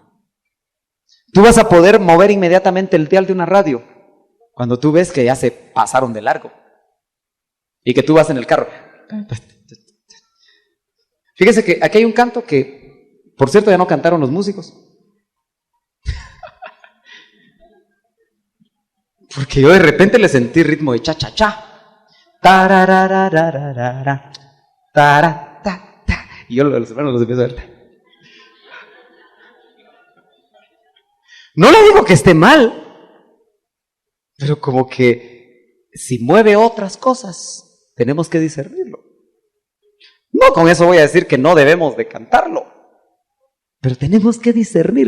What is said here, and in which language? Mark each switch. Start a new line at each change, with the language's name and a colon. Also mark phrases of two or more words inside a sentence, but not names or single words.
Spanish: Tú vas a poder mover inmediatamente el dial de una radio cuando tú ves que ya se pasaron de largo y que tú vas en el carro. Fíjese que aquí hay un canto que, por cierto, ya no cantaron los músicos. Porque yo de repente le sentí ritmo de cha-cha-cha. Tarararararara, tara, ta, ta. Y yo los hermanos los empiezo a ver. No le digo que esté mal, pero como que si mueve otras cosas, tenemos que discernirlo. No con eso voy a decir que no debemos de cantarlo, pero tenemos que discernir.